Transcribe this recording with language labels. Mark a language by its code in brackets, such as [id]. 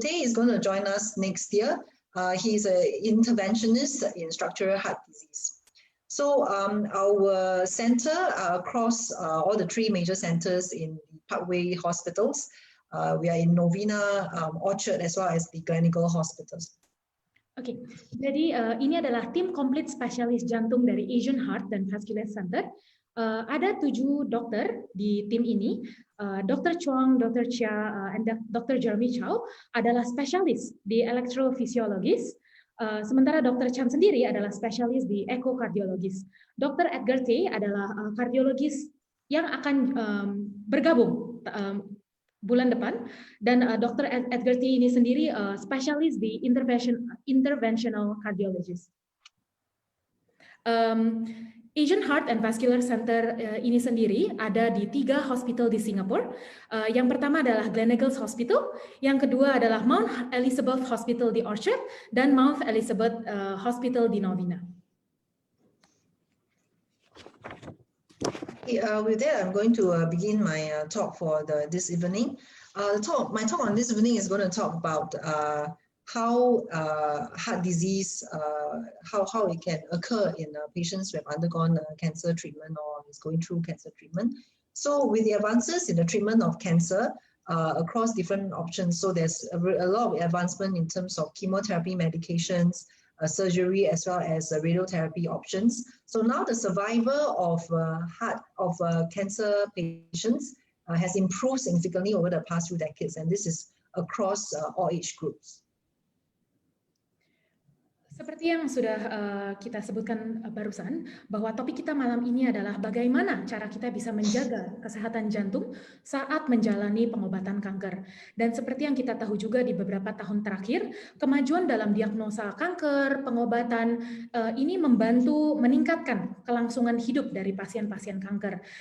[en] Tay is going to join us next year. He's an interventionist in structural heart disease. So our center across all the 3 major centers in the Parkway hospitals. We are in Novena, Orchard, as well as the Gleneagles hospitals. [id] Oke, jadi ini adalah tim komplit spesialis jantung dari Asian Heart dan Vascular Center. Ada 7 dokter di tim ini. Dr. Chuang, Dr. Chia, and Dr. Jeremy Chow adalah spesialis di elektrofisiologis. Sementara Dr. Chan sendiri adalah spesialis di ekokardiologis. Dr. Edgar Tay adalah kardiologis yang akan bergabung bulan depan, dan Dr. Edgar Tay ini sendiri spesialis di interventional cardiologist. Asian Heart and Vascular Center ini sendiri ada di 3 hospital di Singapura. Yang pertama adalah Gleneagles Hospital, yang kedua adalah Mount Elizabeth Hospital di Orchard, dan Mount Elizabeth Hospital di Novena. [en] With that, I'm going to begin my talk for this evening. My talk on this evening is going to talk about how heart disease, how it can occur in patients who have undergone cancer treatment or is going through cancer treatment. So with the advances in the treatment of cancer across different options, so there's a lot of advancement in terms of chemotherapy medications, surgery, as well as radiotherapy options. So now the survival of cancer patients has improved significantly over the past few decades, and this is across all age groups. [id] Seperti yang sudah kita sebutkan barusan, bahwa topik kita malam ini adalah bagaimana cara kita bisa menjaga kesehatan jantung saat menjalani pengobatan kanker. Dan seperti yang kita tahu juga di beberapa tahun terakhir, kemajuan dalam diagnosa kanker, pengobatan ini membantu meningkatkan kelangsungan hidup dari pasien-pasien kanker.